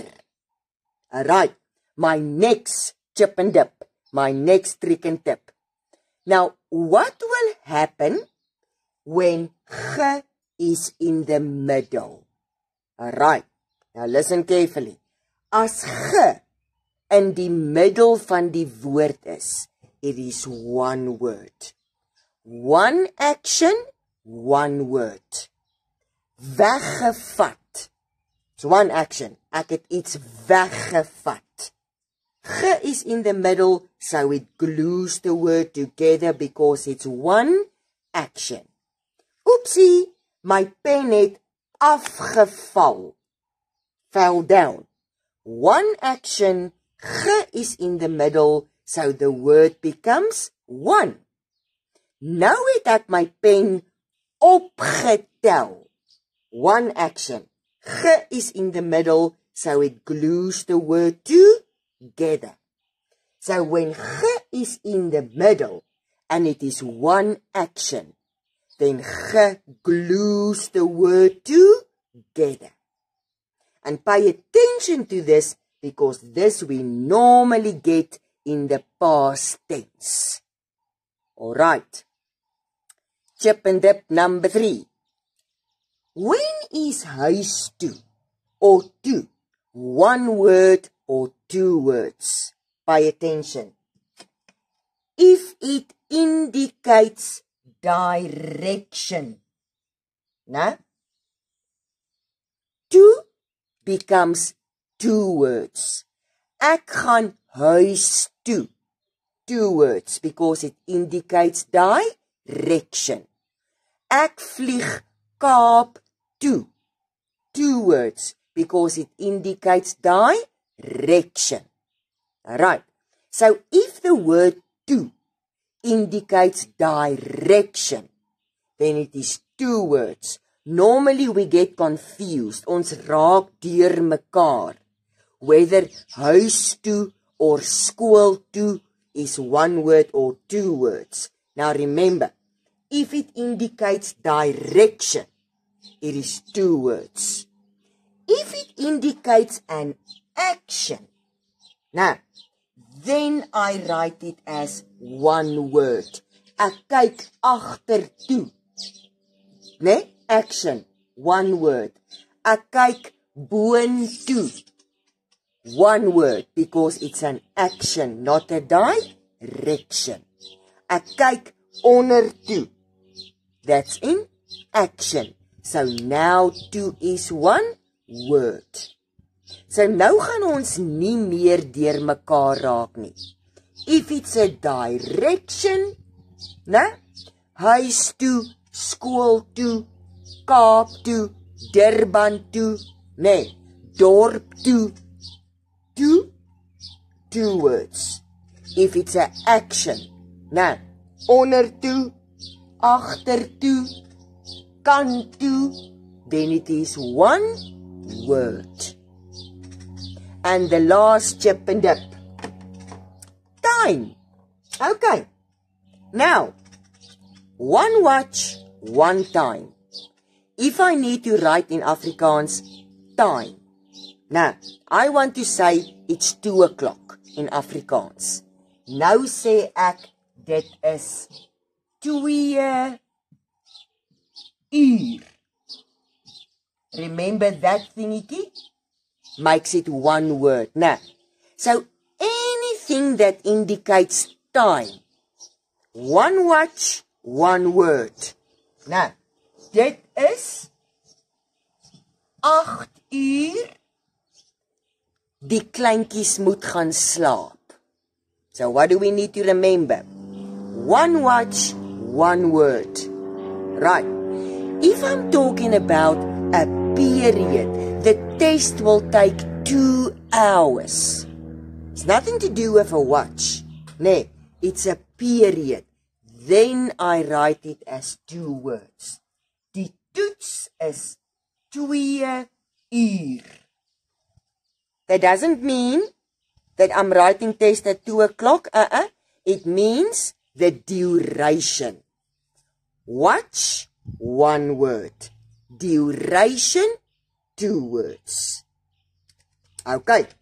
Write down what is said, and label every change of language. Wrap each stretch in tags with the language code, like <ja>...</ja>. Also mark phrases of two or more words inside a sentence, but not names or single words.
<en>Alright, my next chip and dip, my next trick and tip. Now, what will happen when ge is in the middle? Alright, now listen carefully.</en> <af>As ge in die middel van die woord is,</af> <en>it is one word. One action, one word. Weggevat. It's one action.</en> <af>Ek het iets weggevat.</af> <en>Ge is in the middle, so it glues the word together because it's one action.</en> <af>Oopsie, my pen het afgeval.</af> <en>Fell down. One action, ge is in the middle, so the word becomes one.</en> <af>Nou het ek my pen opgetel.</af> <en>One action. Ge is in the middle, so it glues the word together. So when ge is in the middle, and it is one action, then ge glues the word together. And pay attention to this, because this we normally get in the past tense. Alright. Chip and dip number 3. When is</en> <af>huis toe</af> <en>or toe one word or two words? Pay attention. If it indicates direction, now, toe becomes two words.</en> <af>Ek gaan huis toe.</af> <en>Two words because it indicates direction.</en> <af>Ek vlieg Kaap toe.</af> <en>Two words because it indicates direction. Alright. So if the word toe indicates direction, then it is two words. Normally we get confused.</en> <af>Ons raak deur mekaar.</af> <en>Whether</en> <af>huis toe</af> <en>or</en> <af>skool toe</af> <en>is one word or two words. Now remember, if it indicates direction, it is two words. If it indicates an action, now, then I write it as one word.</en> <af>Ek kyk agtertoe. Nee,</af> <en>action, one word.</en> <af>Ek kyk boontoe.</af> <en>One word, because it's an action, not a direction.</en> <af>Ek kyk ondertoe.</af> <en>That's in action. So now toe is one word.</en> <af>So nou gaan ons nie meer deur mekaar raak nie.</af> <en>If it's a direction,</en> <af>né? Huis toe, skool toe, Kaap toe, Durban toe, nee, dorp toe.</af> <en>Two words. If it's an action,</en> <af>nou, onder toe, agter toe, kant toe,</af> <en>then it is one word. And the last chip and dip. Time. Okay. Now, one watch, one time. If I need to write in Afrikaans, time. Now, I want to say it's 2 o'clock in Afrikaans.</en> <af>Nou sê ek, dit is 2 uur.</af> <en>Remember that thingy? Makes it one word. Now, so anything that indicates time, one watch, one word. Now,</en> <af>dit is 8 uur. Die kleintjies moet gaan slaap.</af> <en>So what do we need to remember? One watch, one word. Right. If I'm talking about a period, the test will take 2 hours. It's nothing to do with a watch. Nee, it's a period. Then I write it as 2 words.</en> <af>Die toets is 2 uur.</af> <en>That doesn't mean that I'm writing test at 2 o'clock. It means the duration. Watch, one word. Duration, 2 words. Okay.</en>